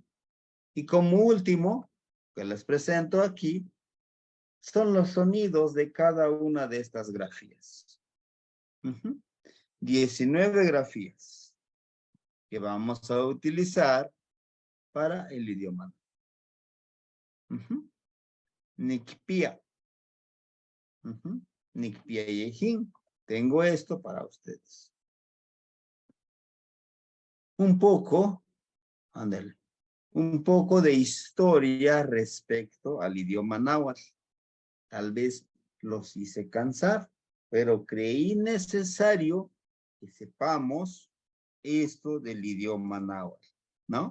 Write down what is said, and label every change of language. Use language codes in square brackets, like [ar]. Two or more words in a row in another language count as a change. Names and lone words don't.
[es] Y como último, que les presento aquí, son los sonidos de cada una de estas grafías. 19 grafías que vamos a utilizar para el idioma. Nikpia. [nah] Nikpia Yejin. [es] Tengo esto para ustedes. Un poco de historia respecto al idioma náhuatl. Tal vez los hice cansar, pero creí necesario que sepamos esto del idioma náhuatl, ¿no?